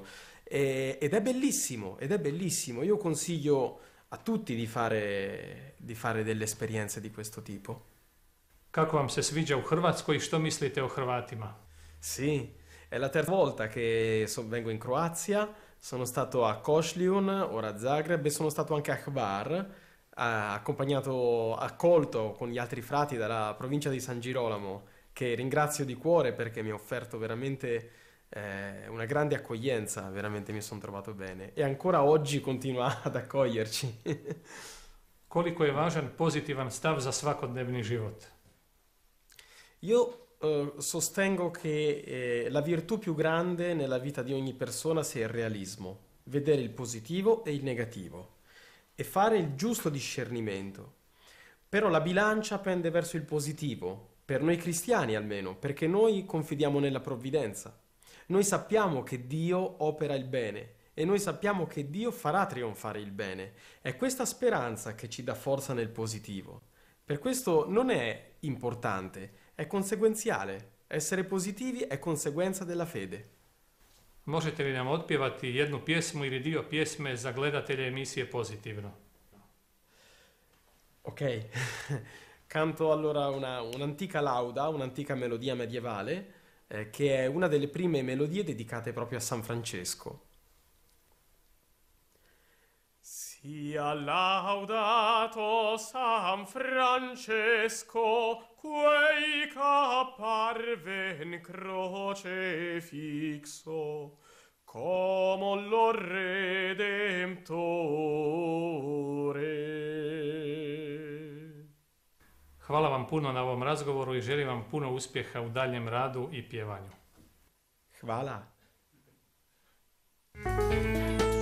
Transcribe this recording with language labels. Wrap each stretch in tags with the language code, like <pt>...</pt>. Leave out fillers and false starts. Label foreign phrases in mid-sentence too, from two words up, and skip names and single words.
<it>Ed è bellissimo, ed è bellissimo. Io consiglio a tutti di fare delle esperienze di questo tipo.</it> <hr>Kako vam se sviđa u Hrvatskoj i što mislite o Hrvatima?</hr> <it>Sì, è la terza volta che vengo in Croazia, sono stato a Košljun, ora a Zagreb e sono stato anche a Hvar, accolto con gli altri frati dalla provincia di San Girolamo, che ringrazio di cuore perché mi ha offerto veramente una grande accoglienza, veramente mi sono trovato bene e ancora oggi continua ad accoglierci.</it> <hr>Koliko je važan pozitivan stav za svakodnevni život?</hr> <it>Io sostengo che la virtù più grande nella vita di ogni persona sia il realismo, vedere il positivo e il negativo e fare il giusto discernimento. Però la bilancia pende verso il positivo, per noi cristiani almeno, perché noi confidiamo nella provvidenza. Noi sappiamo che Dio opera il bene e noi sappiamo che Dio farà trionfare il bene. È questa speranza che ci dà forza nel positivo. Per questo non è importante, è conseguenziale. Essere positivi è conseguenza della fede.</it> <hr>Možete li nam otpjevati jednu pjesmu ili dio pjesme za gledatelje emisije Pozitivno?</hr> <it>Ok, canto allora un'antica lauda, un'antica melodia medievale, che è una delle prime melodie dedicate proprio a San Francesco. Sia laudato San Francesco, quei qu'apparve in croce fixo, come lo Redemptore.</it> <hr>Hvala vam puno na ovom razgovoru i želim vam puno uspjeha u daljem radu i pjevanju. Hvala.</hr>